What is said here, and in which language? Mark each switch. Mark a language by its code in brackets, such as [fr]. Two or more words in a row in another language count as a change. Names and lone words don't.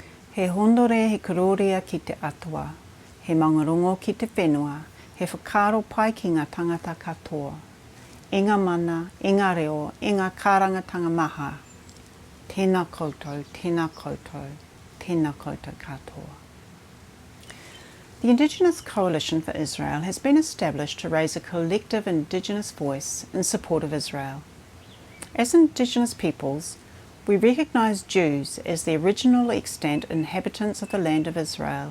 [mi] He hondore he karoria ki te atua, he mangarongo ki te whenua, he whakaro pai ki ngā tangata katoa. E ngā mana, e ngā reo, e ngā kārangatanga maha. Tēnā koutou, tēnā koutou, tēnā koutou katoa. [en] The Indigenous Coalition for Israel has been established to raise a collective Indigenous voice in support of Israel. As Indigenous peoples, we recognise Jews as the original extant inhabitants of the land of Israel.